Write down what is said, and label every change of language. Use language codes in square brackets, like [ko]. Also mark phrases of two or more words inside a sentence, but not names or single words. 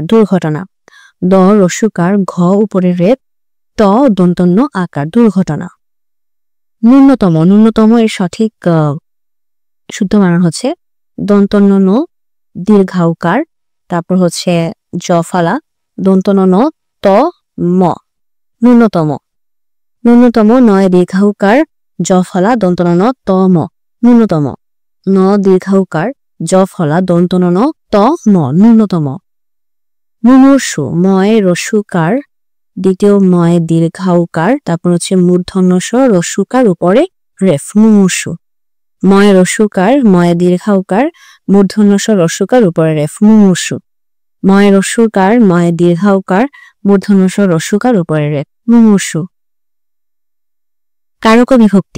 [bn] দুর্ঘটনা। দ রস্যুকার ঘ উপরে রেপ ট দন্তন্য আকার। দুর্ঘটনা। ন্যূনতম, ন্যূনতম এর সঠিক শুদ্ধ বানান হচ্ছে দন্তন্য ন দীর্ঘাউকার তারপর হচ্ছে জফলা দন্তন্য ন ত ম। ন্যূনতম। ন্যূনতম নয় দীর্ঘাউকার জফলা দন্তন্য ন ত ম। ন্যূনতম। ন দীর্ঘাউকার জফলা দন্তন্য ন ত ম। ন্যূনতম। মুমূর্ষু ময় রস্যুকার দ্বিতীয় ময় দীর্ঘাউকার তারপর হচ্ছে মূর্ধন্য স রস্যুকার উপরে রেফ। মুমূর্ষু। ময় রস্যুকার ময় দীর্ঘাউকার মূর্ধন্য স রস্যুকার উপরে রেফ। মুমূর্ষু। ময় রস্যুকার ময় দীর্ঘাউকার মূর্ধন্য স রস্যুকার উপরে রেফ। মুমূর্ষু। কারক বিভক্তি।